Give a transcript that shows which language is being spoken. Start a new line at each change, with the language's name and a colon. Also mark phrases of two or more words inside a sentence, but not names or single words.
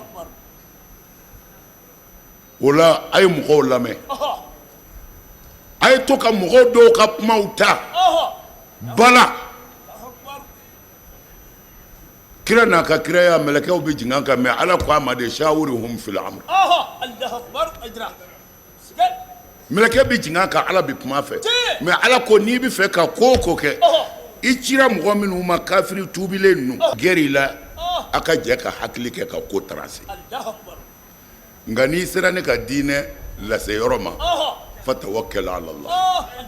Bambara: o la a ye mɔgɔw lamɛn a ye to ka mɔgɔw dɔw ka kumaw ta bala kira n'a ka kiraya mɛlɛkɛw bɛ jigin an kan mais Ala ko a ma de
Arabic: شاورهم في الأمر
Bambara: mɛlɛkɛ bɛ jigin an kan Ala bɛ kuma fɛ mais Ala ko n'i bɛ fɛ ka ko o ko kɛ i cira mɔgɔ minnu ma kafiri tuubilen ninnu gɛrɛ i la a ka jɛ ka hakili kɛ ka ko taransi nka n'i sera ne ka diinɛ lase yɔrɔ ma
Arabic: فتوكل على الله